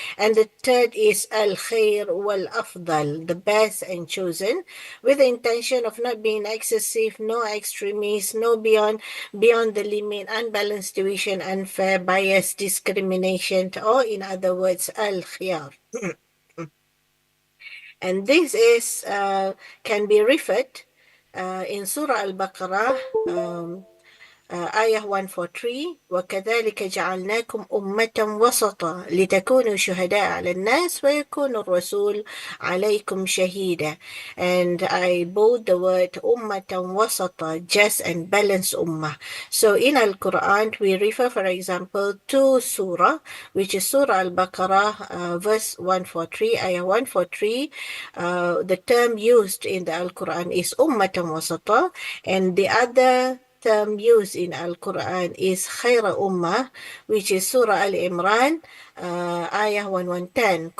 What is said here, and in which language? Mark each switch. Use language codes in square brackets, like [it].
[en] And the third is al-khair wal-afdal, the best and chosen, with the intention of not being excessive, no extremes, no beyond the limit, unbalanced division, unfair, bias, discrimination, or in other words, al-khiyar. And this is can be referred in Surah Al-Baqarah, [ar] آية 143 وكذلك جعلناكم أمة وسطا لتكونوا شهداء على الناس ويكون الرسول عليكم شهيدا. [en] And I bold the word أمة وسطا, just and balanced ummah. So in Al-Quran we refer, for example, to Surah, which is Surah Al-Baqarah, verse 143, Ayah 143. The term used in the Al-Quran is أمة وسطا, and the other term used in Al-Quran is Khaira Ummah, which is Surah Al-Imran, Ayah 1110.